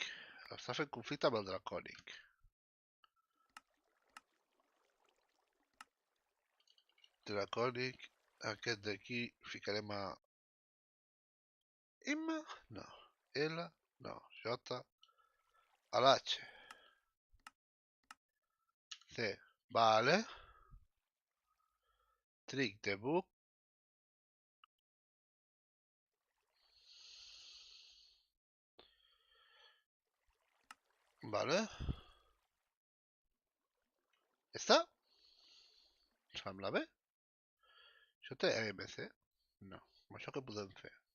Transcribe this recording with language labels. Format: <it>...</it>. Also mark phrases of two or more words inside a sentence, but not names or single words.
<ca>Està fent conflicte amb el Draconic. Draconic, aquest d'aquí ficarem a... M? No. L? No. J? A l'H. C. Vale.</ca> <en>Trick the book.</en> <ca>Vale. Està? Sembla bé. Això té EMC? No. Amb això què podem fer?</ca>